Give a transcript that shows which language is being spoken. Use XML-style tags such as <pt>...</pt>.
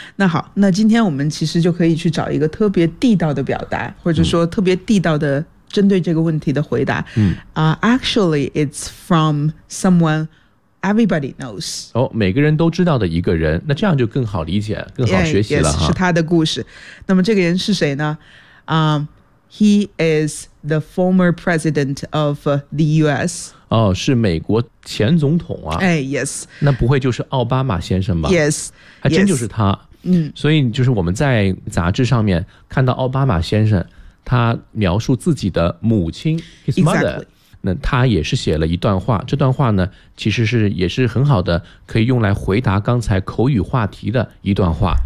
<zh>那好，那今天我们其实就可以去找一个特别地道的表达，或者说特别地道的针对这个问题的回答。嗯</zh> <en>啊、，actually, it's from someone. Everybody knows.</en> <zh>哦，每个人都知道的一个人，那这样就更好理解，更好学习了</zh> <en>yeah, yes, 哈。</en> <zh>是他的故事。那么这个人是谁呢？</zh> <en>He is the former president of the U.S.</en> <zh>哦，是美国前总统啊。</zh> <en>哎 ，Yes。</en> <zh>那不会就是奥巴马先生吧</zh> <en>？Yes，</en> <zh>还真就是他。嗯、 yes, ，所以就是我们在杂志上面看到奥巴马先生，他描述自己的母亲 ，</zh> <en>his mother、 exactly.。</en> <zh>那他也是写了一段话，这段话呢，其实是也是很好的，可以用来回答刚才口语话题的一段话。</zh>